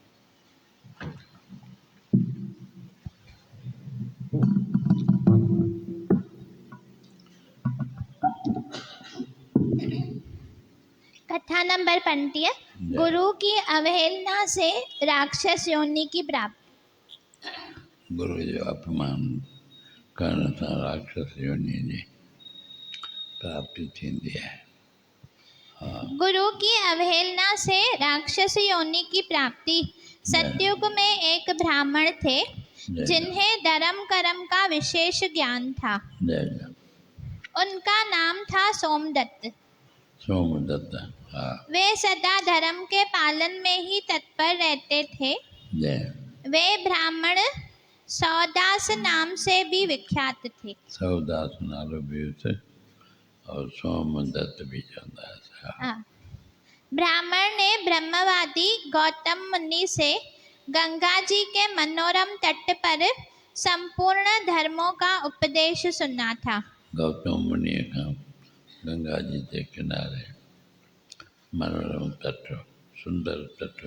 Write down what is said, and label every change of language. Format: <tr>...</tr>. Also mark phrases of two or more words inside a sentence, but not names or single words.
<hi>कथा नंबर 20। जय। गुरु की अवहेलना से राक्षस योनि की प्राप्ति।</hi> <sd>गुरु जो अपमान करण सां राक्षस योनि जी प्राप्ति थींदी आहे।</sd> <hi>गुरु की अवहेलना से राक्षस योनि की प्राप्ति। सतयुग में एक ब्राह्मण थे जय जिन्हें धर्म कर्म का विशेष ज्ञान था। जय जय। उनका नाम था सोमदत्त। सोमदत्त। हाँ वे सदा धर्म के पालन में ही तत्पर रहते थे। जय। वे ब्राह्मण सौदास नाम से भी विख्यात थे।</hi> <sd>सौदास नालो भी उसे और सोमदत्त भी चवंदा हुआसीं। हाँ</sd> <hi>ब्राह्मण ने ब्रह्मवादी गौतम मुनि से गंगा जी के मनोरम तट पर संपूर्ण धर्मों का उपदेश सुना था।</hi> <sd>गौतम मुनि खां गंगा जी के किनारे मनोरम तट सुंदर तट</sd>